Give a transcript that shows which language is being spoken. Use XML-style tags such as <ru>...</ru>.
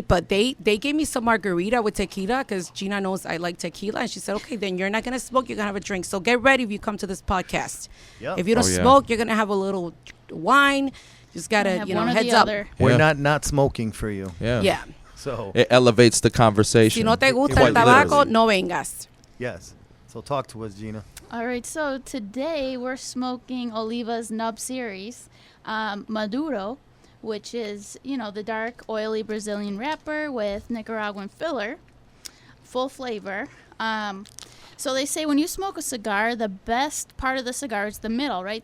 <en>But they gave me some margarita with tequila because Gina knows I like tequila. And she said, okay, then you're not going to smoke. You're going to have a drink. So get ready if you come to this podcast. Yep. If you don't smoke, you're going to have a little wine. Just got to, heads up. We're not smoking for you. Yeah. So it elevates the conversation.</en> <es>Si no te gusta el tabaco, no vengas.</es> <en>Yes. So talk to us, Gina. All right, so today we're smoking Oliva's Nub Series Maduro, which is, the dark, oily Brazilian wrapper with Nicaraguan filler, full flavor. So they say when you smoke a cigar, the best part of the cigar is the middle, right?</en>